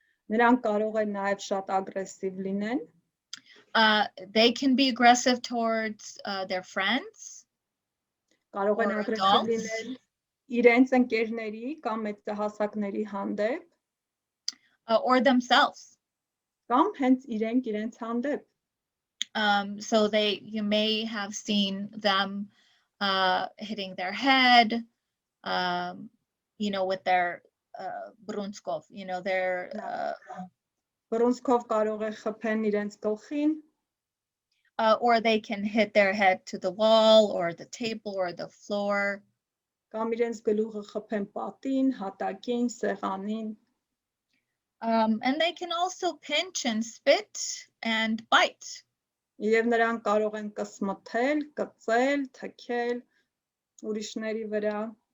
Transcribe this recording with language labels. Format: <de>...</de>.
<hy>Նրանք կարող են նաև շատ ագրեսիվ լինեն։</hy> <en>They can be aggressive towards their friends.</en> <hy>Կարող են</hy> <en>Or</en> <hy>ագրեսիվ</hy> <en>adults.</en> <hy>լինել իրենց ընկերների կամ մեծահասակների հանդեպ,</hy> <en>Or themselves.</en> <hy>կամ հենց իրենց հանդեպ։</hy> <en>So you may have seen them hitting their head, with their</en> <hy>brunskov,</hy> <en>their</en> <hy>Բռունցքով կարող է խփեն իրենց գլխին,</hy> <en>or they can hit their head to the wall or the table or the floor.</en> <hy>կամ իրենց գլուխը խփեն պատին, հատակին, սեղանին,</hy> <en>And they can also pinch and spit and bite.</en> <hy>եւ նրանք կարող են կսմթել, կծել, թքել ուրիշների վրա։</hy>